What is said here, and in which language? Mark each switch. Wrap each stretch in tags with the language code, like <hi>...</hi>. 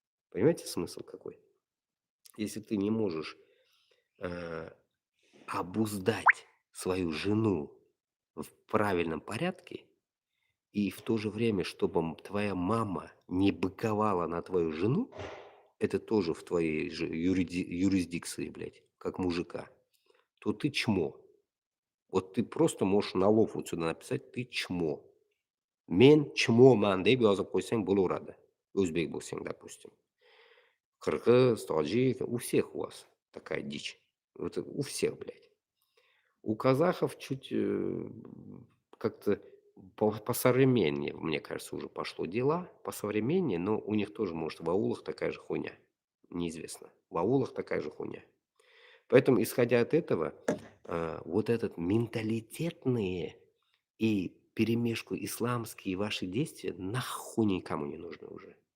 <ru>Понимаете смысл какой? Если ты не можешь обуздать свою жену в правильном порядке, и в то же время, чтобы твоя мама не быковала на твою жену, это тоже в твоей же юрисдикции, блядь, как мужика, то ты чмо. Вот ты просто можешь на лоб вот сюда написать «ты чмо».</ru> <uz>Men chmoman deb yozib qo'ysang bo'laveradi. O'zbek bo'lsang,</uz> <ru>допустим.</ru> <uz>Qirg'iz, tojik,</uz> <ru>у всех у вас. такая дичь. Вот у всех, блядь. У казахов чуть как-то посовременнее, мне кажется, уже пошло дела, посовременнее, но у них тоже, может, в аулах такая же хуйня. Неизвестно. В аулах такая же хуйня. Поэтому, исходя от этого, вот этот менталитетные и перемешку исламские ваши действия нахуй никому не нужны уже.</ru>